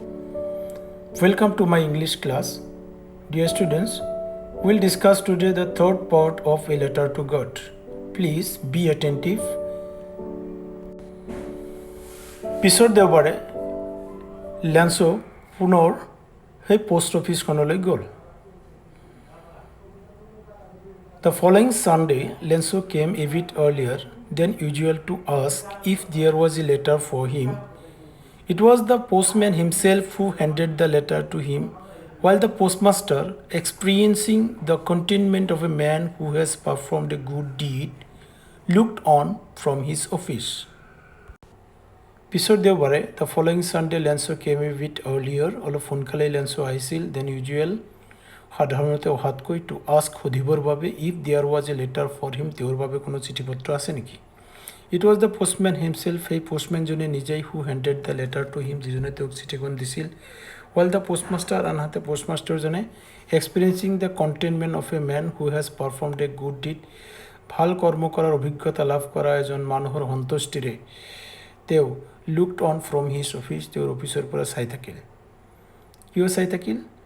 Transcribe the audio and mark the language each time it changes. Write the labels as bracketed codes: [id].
[en] Welcome to my English class. Dear students, we'll discuss today the third part of a letter to God. Please be attentive. [as] পিছৰ দেওবাৰে লেন্সো পুনৰ সেই post অফিচখনলৈ গ'ল। [en] The following Sunday, Lenso came a bit earlier than usual to ask if there was a letter for him. It was the postman himself who handed the letter to him, while the postmaster, experiencing the contentment of a man who has performed a good deed, looked on from his office. [as] পিছৰ দেওবাৰে [en] the following Sunday, Lenso came a bit earlier. [as] অলপ সোনকালে লেন্সো আহিছিল [en] than usual. [as] সাধাৰণতে অহাতকৈ [en] to ask [as] সুধিবৰ বাবে [en] if there was a letter for him [as] তেওঁৰ বাবে কোনো চিঠি পত্ৰ আছে নেকি। [en] it was the postman himself, [as] সেই পোষ্টমেনজনে নিজেই [en] who handed the letter to him, [as] যিজনে তেওঁক চিঠিখন দিছিল। [en] well the postmaster, [as] আনহাতে পোষ্টমাষ্টাৰজনে [en] experiencing the contentment of a man who has performed a good deed, [as] ভাল কৰ্ম কৰাৰ অভিজ্ঞতা লাভ কৰা এজন মানুহৰ সন্তুষ্টিৰে তেওঁ [en] looked on from his office, [as] তেওঁৰ অফিচৰ পৰা চাই থাকিল। কিয় চাই থাকিল?